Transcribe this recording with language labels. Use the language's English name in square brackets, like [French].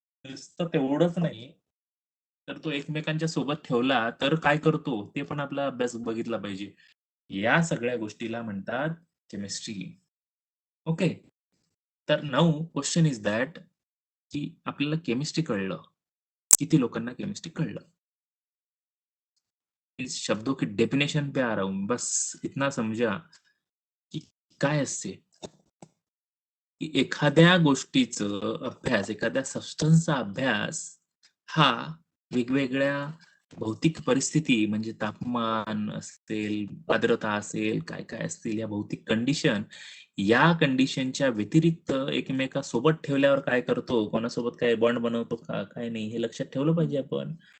[Marathi] नुसतं तेवढंच नाही, तर तो एकमेकांच्या सोबत ठेवला तर काय करतो ते पण आपला अभ्यास बघितला पाहिजे. या सगळ्या गोष्टीला म्हणतात केमिस्ट्री. ओके. तर [English] now question is that [Marathi] की आपल्याला केमिस्ट्री कळलं. किती लोकांना केमिस्ट्री कळलं? [Hindi] इस शब्दों की डेफिनेशन पे आ रहा हूं. [Marathi] बस इतना समजा की काय असते, की एखाद्या गोष्टीचं अभ्यास, एखाद्या सबस्टन्सचा अभ्यास हा वेगवेगळ्या भौतिक परिस्थिती म्हणजे तापमान असेल, आर्द्रता असेल, काय-काय असतील या भौतिक कंडिशन, या कंडिशनच्या व्यतिरिक्त एकमेकांसोबत ठेवल्यावर काय करतो, कोणासोबत काय बॉन्ड बनवतो का, काय नाही हे लक्षात ठेवलं पाहिजे आपण.